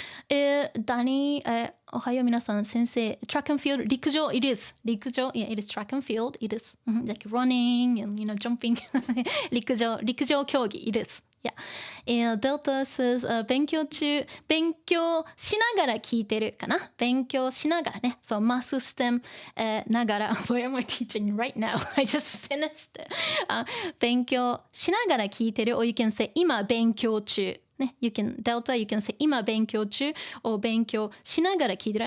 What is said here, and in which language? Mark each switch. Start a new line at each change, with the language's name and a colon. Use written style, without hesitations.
English: Danny,
Japanese: おはよう皆さん先生
English: track and field 陸上 it is 陸上 yeah it is track and field it is like running and jumping 陸上競技 it is Yeah. Delta says
Japanese: 勉強中、勉強しながら聞いてるかな。勉強しながらね。
English: So mass stem ながら。 Why am I teaching right now? I just finished it.
Japanese: 勉強しながら聞いてる。
English: Or you can say
Japanese: 今勉強中。
English: ね、Delta, you can say
Japanese: 今勉強中
English: or
Japanese: 勉強しながら聞いてる。